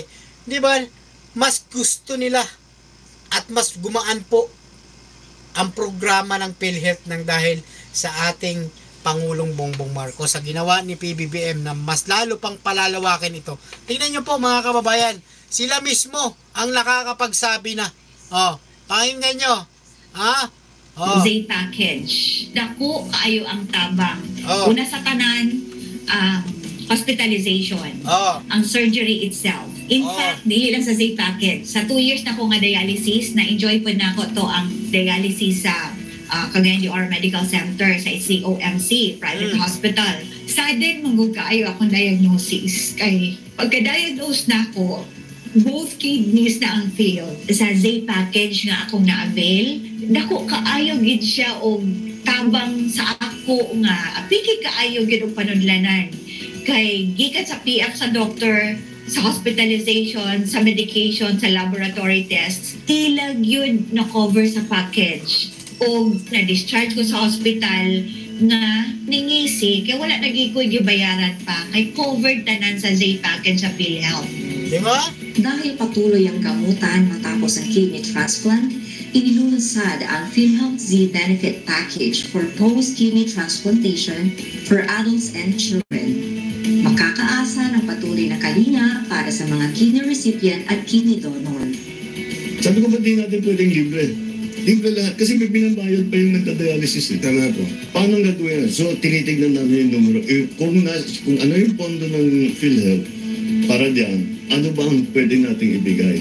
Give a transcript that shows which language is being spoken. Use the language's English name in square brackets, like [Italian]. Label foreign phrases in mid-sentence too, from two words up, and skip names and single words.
[Filipino] Di ba, mas gusto nila at mas gumaan po ang programa ng PhilHealth nang dahil sa ating Pangulong Bongbong Marcos sa ginawa ni PBBM na mas lalo pang palalawakin ito. Tingnan nyo po mga kababayan, sila mismo ang nakakapagsabi na, pakinggan nyo, [Cebuano] Zay package. Dako kayo ang tabang. Una sa tanan, hospitalization. [English] Ang surgery itself. In fact, [Cebuano] dili lang sa Zay package. Sa 2 years na ko nga dialysis, na-enjoy po na ko to ang dialysis sa Cagayan de Oro Medical Center sa COMC, [English] private hospital. [Cebuano] Sudden, manggug kaayo akong diagnosis. Kay pagka-diagnose na ako, [English] both kidneys [Cebuano] na ang failed. Sa Zay package nga akong na-avail, dako kaayo gid siya og tabang sa ako nga. Apiki kaayo gid og panudlanan. Kay gikan sa PF sa doctor, sa hospitalization, sa medication, sa [English] laboratory tests, [Cebuano] tilag yun na-cover sa package. O na-discharge ko sa hospital nga ningisi, kaya wala nagikoy gibayaran pa, kay covered tanan sa Zay package sa PhilHealth. [Filipino] Diba? Dahil patuloy ang gamutan matapos ang [English] kidney transplant, [Filipino] inilunsad ang PhilHealth Z Benefit Package [English] for post-kidney transplantation for adults and children. [Filipino] Makakaasa ng patuloy na kalinga para sa mga [English] kidney recipient [Filipino] at [English] kidney donor. [Filipino] Sabi ko, ba't di natin pwedeng libre? Libre lahat. Kasi may binabayad pa yung nagka-dialysis. Tama po. Paano gagawin yan? So, tinitignan namin yung numero. Kung ano yung pondo ng PhilHealth para diyan, ano ba ang pwede nating ibigay?